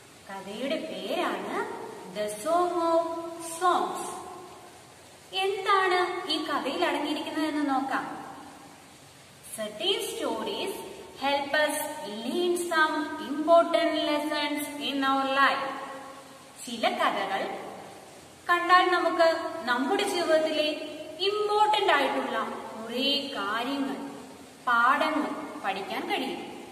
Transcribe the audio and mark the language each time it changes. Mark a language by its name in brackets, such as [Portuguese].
[Malayalam] കഥയുടെ പേരാണ് The Song of Songs. എന്താണ് ഈ കഥയിൽ അടങ്ങിയിരിക്കുന്നതെന്ന് നോക്കാം. [English] Certain stories help us learn some important lessons in our life. [Malayalam] ചില കഥകൾ കണ്ടാൽ നമുക്ക് നമ്മുടെ ജീവിതത്തിലെ ഇമ്പോർട്ടന്റ് ആയിട്ടുള്ള കുറേ കാര്യങ്ങൾ, പാഠങ്ങൾ പഠിക്കാൻ കഴിയും.